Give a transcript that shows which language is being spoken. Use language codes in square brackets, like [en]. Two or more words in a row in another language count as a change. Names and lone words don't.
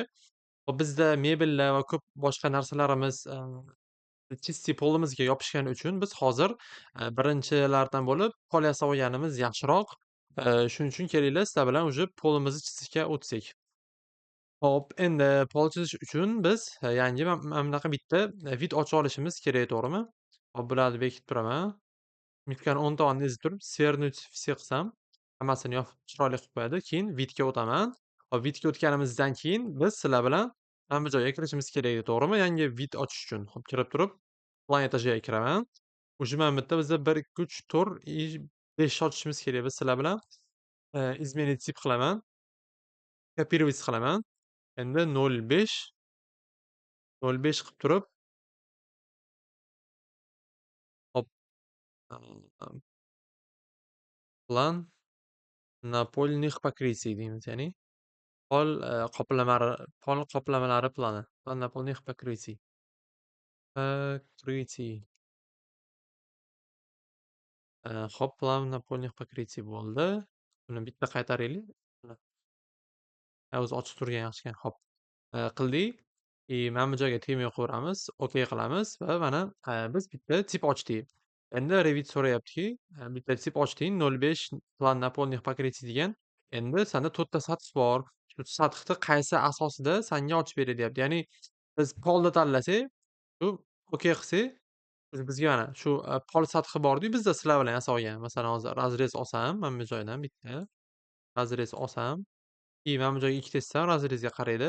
[uz] Hop, bizda mebellar va ko'p boshqa narsalarimiz, чистый polimizga yopishgani uchun biz hozir, birinchilardan bo'lib pol yasab olganimiz yaxshiroq. Shuning uchun kelinglar, sizlar bilan uje polimizni chizishga o'tsak. Hop, endi pol chizish uchun biz, yangi mana bunaqa bitta, vid ocha olishimiz kerak, to'g'rimi? Hop, bularni bekitib turaman. Mitkani o'ng tomonini ezib turib, [ru] свернуть все [uz] qilsam, hammasini yopib chiroyli qilib qo'yadi. Keyin vidga o'taman. Hop, vidga o'tganimizdan keyin biz sizlar bilan mana bu joyga kirishimiz kerak edi, to'g'rimi? Yangi vid ochish uchun. Hop, kirib turib, plan etajiga kiraman. Uje mana bu yerda bizda 1, 2, 3, 4 и 5 ochishimiz kerak. Biz sizlar bilan, изменить tip qilaman, копировать qilaman. Endi 0,5 0,5 qilib turib, hop, [ru] план напольный покрытий [uz] deymiz, ya'ni pol, pol qoplamalari plani. [ru] Plan напольных покрытий. Покрытий. [uz] Hop, [ru] план напольных покрытий [uz] bo'ldi. Buni bitta qaytaraylik. O'zi ochiq turgan yaxshi ekan. Hop, qildik. Mana bu joyga tegmay qo'yamiz. OK qilamiz va mana, biz bitta tip ochdik. Endi Revit so'rayaptiki, bitta tip ochding, 0,5 [ru] план напольных покрытий [uz] degan. Endi senda 4 ta sath bor. Shu sathni qaysi asosida sanga ochib beray deyapti. Ya'ni biz polni tanlasak, shu OK qilsak, bizga mana shu, pol sathi bordi-yu, bizda sizlar bilan yasab olgan. Masalan, hozir razrez olsam, mana bu joydan bitta razrez olsam, mana bu joyga ikkita chizsam, razrezga qaraydi.